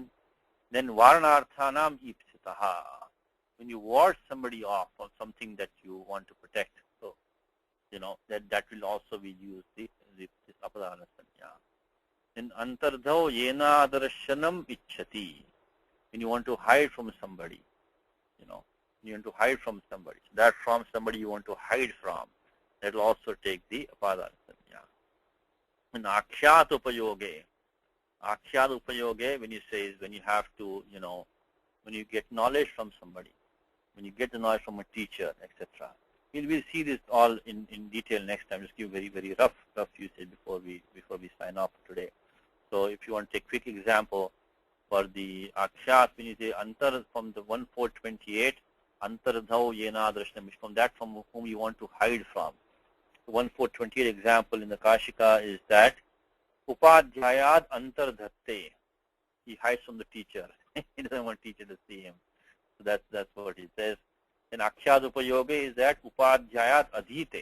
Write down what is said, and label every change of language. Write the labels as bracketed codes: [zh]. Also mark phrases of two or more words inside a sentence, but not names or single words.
[en] Then [sa] varanarthanam ipsitaha. [en] When you ward somebody off of something that you want to protect, so that will also be used, this [sa] apadana sanya. Then antardhau yena darshanam ichchati. [en] When you want to hide from somebody, you want to hide from somebody. So that from somebody you want to hide from, that will also take the [sa] apadana sanya. And akshat upayoge. Akshat upayoge, [en] when you say, is when you have to, when you get knowledge from somebody, when you get the knowledge from a teacher, etc. We'll see this all in detail next time. Just give very, very rough usage before we sign off today. So if you want to take a quick example for the akshat, when you say antar from the 1428, [sa] antardhau yena darshanam, [en] from that from whom you want to hide from. The 1428 example in the Kashika is that [sa] upadhyayad antardhatte. [en] He hides from the teacher. He doesn't want teacher to see him. So that's what he says. [sa] And akshat upayoge [en] is that [sa] upadhyayat adhite.